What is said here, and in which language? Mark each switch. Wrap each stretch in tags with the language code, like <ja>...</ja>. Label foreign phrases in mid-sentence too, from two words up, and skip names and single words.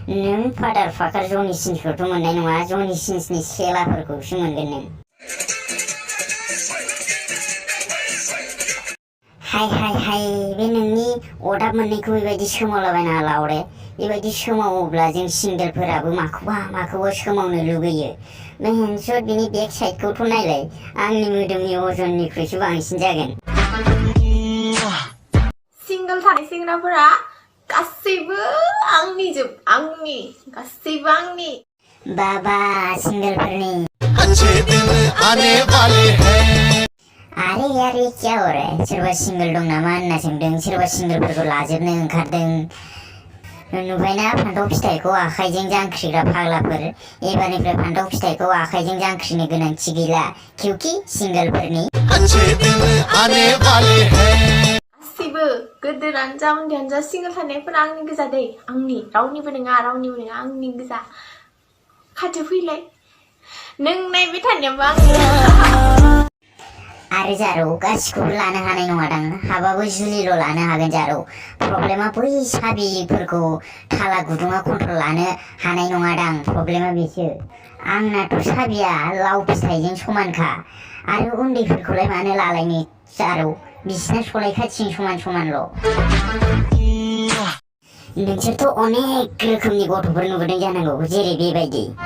<brx>नों फादार फाकार जनि सिन्सखौथ' मोननाय नङा जनि सिन्सनि सेलाफोरखौसो मोनगोन नों हाय बे नोंनि अदाब मोननैखौ बेबायदि सोमावलाबायना लावरे बेबायदि सोमावोब्ला जों सिंगेलफोराबो माखौबा सोमावनो लुगैयो मेहेनसद बिनि बेक साइडखौथ' नायलाय आंनि मोदोमनि अजननिख्रुइसो बांसिन जागोन सिंगल थानाय सेंग्राफोरा गासैबो आंनिजोब आंनि गासैबो आंनि बाबा सिंगलफोरनि</brx> <hi>अच्छे दिन आने वाले हैं अरे यार ये क्या हो रहा है</hi> <brx>सोरबा सिंगल दं नामा होनना सोंदों सोरबा सिंगलफोरखौ लाजोबनो ओंखारदों नुबायना फान्थाव फिथाइखौ आखाइजों जांख्रिग्रा फाग्लाफोर एबारनिफ्राय फान्थाव फिथाइखौ आखाइजों जांख्रिनो गोनांथि गैला क्योंकि सिंगलफोरनि</brx> <hi>अच्छे दिन आने वाले हैं</hi> <brx>गासैबो गोदोरानो जा उन्दैयानो जा सिंगल थानायफोरा आंनि गोजा दै आंनि रावनिबो नङा आंनि गोजा खाथियाव फैलाय नों नायबाय थानायाबो आंनि आरो जारौ गासिखौबो लानो हानाय नङादां हाबाबो जुलिल' लानो हागोन जारौ प्रब्लेमा बै साबिफोरखौ थाला गुदुङा कन्ट्रल लानो हानाय नङादां प्रब्लेमा बेसो आंनाथ' साबिया लाव फिथाइजों समानखा आरो उन्दैफोरखौलाय मानो लालायनो जारौ बिसिना सलायखाथिजों समानल' नोंसोरथ' अनेक रोखोमनि गथ'फोर नुबोदों जानांगौ जेरै बेबायदि</brx>